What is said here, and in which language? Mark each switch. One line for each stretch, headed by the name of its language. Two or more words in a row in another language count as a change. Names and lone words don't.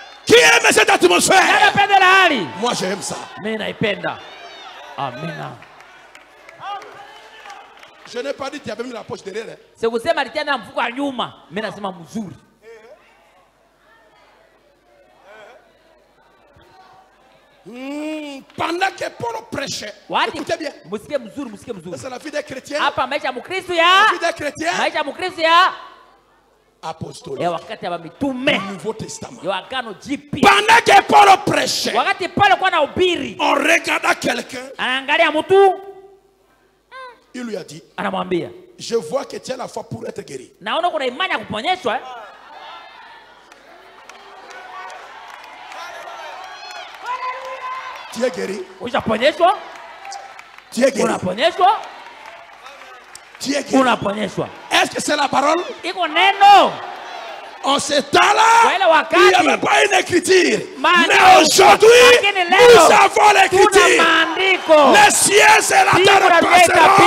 French: Qui aime cette atmosphère?
Swahili: Napenda la hali.
French: Moi j'aime ça.
Swahili: Mimi naipenda. Amina.
French: Je n'ai pas dit qu'il y avait mis la poche derrière.
Swahili: Sikusema alitiana mfuko wa nyuma. Mimi nasema mzuri.
French: Pendant que Paul prêchait, écoutez bien. C'est la vie des chrétiens.
Swahili: Hapa maisha ya Mkristo ya.
French: La vie des chrétiens.
Swahili: Maisha ya Mkristo ya.
French: Apostolique.
Swahili: Ya wakati wa mitume.
French: Nouveau Testament.
Swahili: Ya agano jipya.
French: Pendant que Paul prêchait,
Swahili: wakati Paulo kwa anahubiri,
French: on regarda quelqu'un.
Swahili: Anaangalia mtu.
French: Il lui a dit,
Swahili: anamwambia,
French: je vois que tu as la foi pour être guéri.
Swahili: Naona kuna imani ya kuponyeshwa.
French: Tu es guéri.
Swahili: Unaponyeshwa.
French: Tu es guéri.
Swahili: Unaponyeshwa.
French: Tu es guéri.
Swahili: Unaponyeshwa.
French: Est-ce que c'est la parole?
Swahili: Iko neno.
French: En ce temps-là, il n'y avait pas une écriture. Mais aujourd'hui, nous avons l'écriture. Les cieux et la terre passeront.